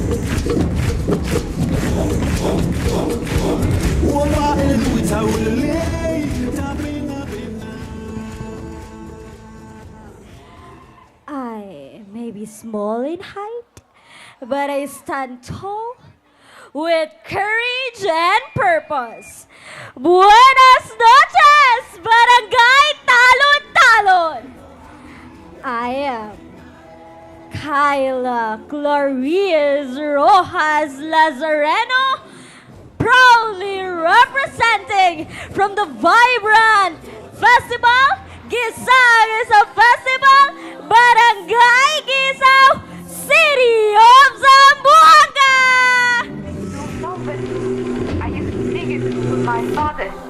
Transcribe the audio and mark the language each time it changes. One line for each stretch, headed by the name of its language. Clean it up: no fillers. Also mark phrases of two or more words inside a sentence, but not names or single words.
English: I may be small in height, but I stand tall with courage and purpose.
Spanish: Buenas noches, Barangay Talon-Talon!
English: I am Kyla Glorias Rojas Lazareno, proudly representing from the vibrant festival, Gisang is a festival, Barangay Gisang, City of Zamboanga! I used to sing it with my father.